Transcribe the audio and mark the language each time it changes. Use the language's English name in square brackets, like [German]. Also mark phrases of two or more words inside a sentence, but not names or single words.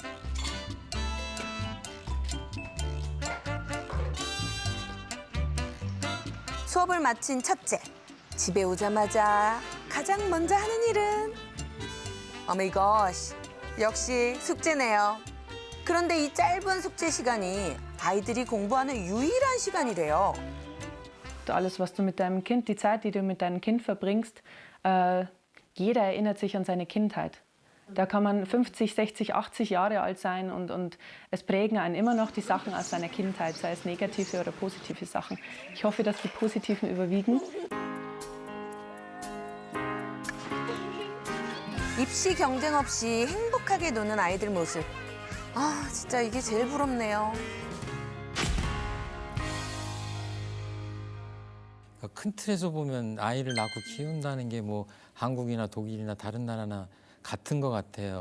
[Korean] 수업을 마친 첫째, 집에 오자마자 가장 먼저 하는 일은 [English] oh my god, [Korean] 역시 숙제네요. 그런데 이 짧은 숙제 시간이 아이들이 공부하는 유일한 시간이래요. [German] Alles, was du mit deinem Kind, die Zeit, die du mit deinem Kind verbringst, jeder erinnert sich an seine Kindheit. Da kann man 50, 60, 80 Jahre alt sein und es prägen einen immer noch die Sachen aus seiner Kindheit, sei es negative oder positive Sachen. Ich hoffe, dass die positiven überwiegen. [Korean] 입시 경쟁 없이 행복하게 노는 아이들 모습. 아, 진짜 이게 제일 부럽네요. 큰 틀에서 보면 아이를 낳고 키운다는 게 뭐 한국이나 독일이나 다른 나라나 같은 것 같아요.